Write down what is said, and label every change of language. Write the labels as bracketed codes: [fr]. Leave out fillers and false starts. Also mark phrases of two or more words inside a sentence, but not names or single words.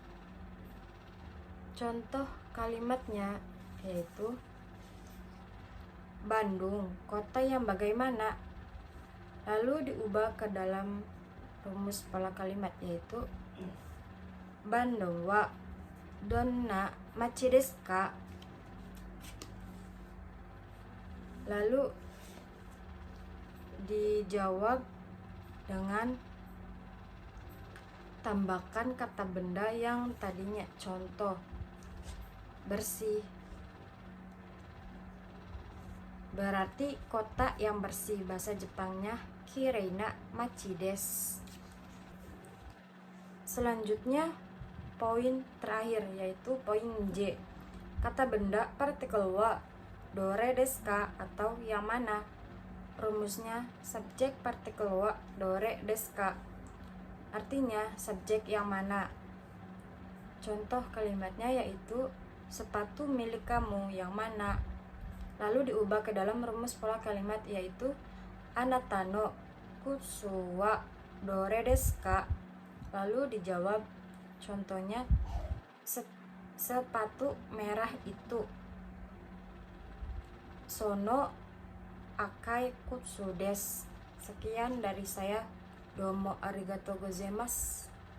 [id] Contoh kalimatnya yaitu Bandung, kota yang bagaimana. Lalu diubah ke dalam rumus pola kalimat yaitu Bandung [ja] はどんな町ですか. [id] Lalu dijawab dengan tambahkan kata benda yang tadinya. Contoh bersih berarti kota yang bersih, bahasa Jepangnya [ja] きれいな町です. [id] Selanjutnya poin terakhir yaitu poin J. Kata benda partikel [ja] はどれですか [id] atau yang mana. Rumusnya subjek partikel [ja] はどれですか [id] artinya subjek yang mana. Contoh kalimatnya yaitu sepatu milik kamu yang mana. Lalu diubah ke dalam rumus pola kalimat yaitu [ja] あなたの靴はどれですか. [id] Lalu dijawab contohnya sepatu merah itu [ja] その赤い靴です. [id] Sekian dari saya. [ja] どうもありがとうございます.